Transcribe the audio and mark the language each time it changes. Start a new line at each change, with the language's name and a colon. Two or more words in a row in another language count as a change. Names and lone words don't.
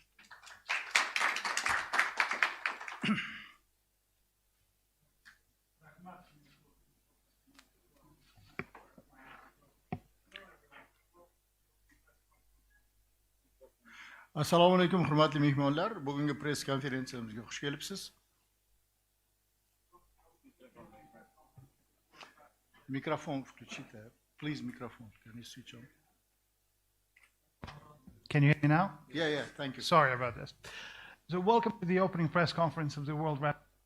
Uzbek: Assalomu alaykum hurmatli mehmonlar. Bugungi press konferensiyamizga xush kelibsiz.
Russian: Microphone включите.
English: Please, microphone. Can you switch on? Can you hear me now? Yeah, thank you. Sorry about this. So welcome to the opening press conference of the World Rapid.